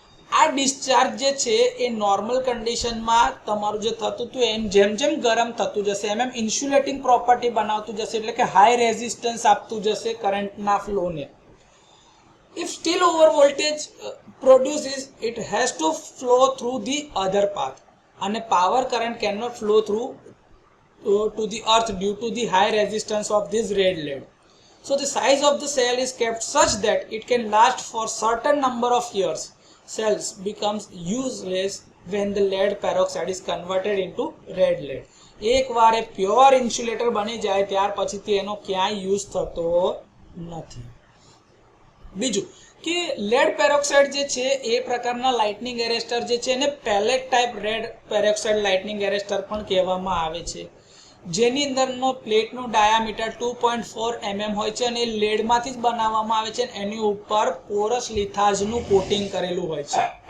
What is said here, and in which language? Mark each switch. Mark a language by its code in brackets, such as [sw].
[gu] આ ડિસ્ચાર્જ જે છે એ નોર્મલ કન્ડિશનમાં તમારું જે થતું હતું એમ જેમ જેમ ગરમ થતું જશે એમ એમ ઇન્સ્યુલેટિંગ પ્રોપર્ટી બનાવતું જશે, એટલે કે હાઈ રેઝિસ્ટન્સ આપતું જશે કરંટના ફ્લોને. [en] If still over voltage produces it has to flow through the other path અને power current can not flow through to the earth due to the high resistance of this red lead. So the size of the cell is kept such that it can last for certain number of years. Cells becomes useless when the lead peroxide is converted into red lead. [gu] એક વાર એ pure insulator બની જાય ત્યાર પછીથી એનો ક્યાંય use થતો નથી. બીજું કે લેડ પેરોક્સાઇડ જે છે એ પ્રકારના લાઇટનિંગ એરેસ્ટર જે છે એને palette type red peroxide lightning arrester પણ કહેવામાં આવે છે, જેની અંદરનો પ્લેટનું ડાયામીટર 2.4 mm હોય છે અને લેડમાંથી જ બનાવવામાં આવે છે અને એની ઉપર પોરસ લિથાઝનું કોટિંગ કરેલું હોય છે.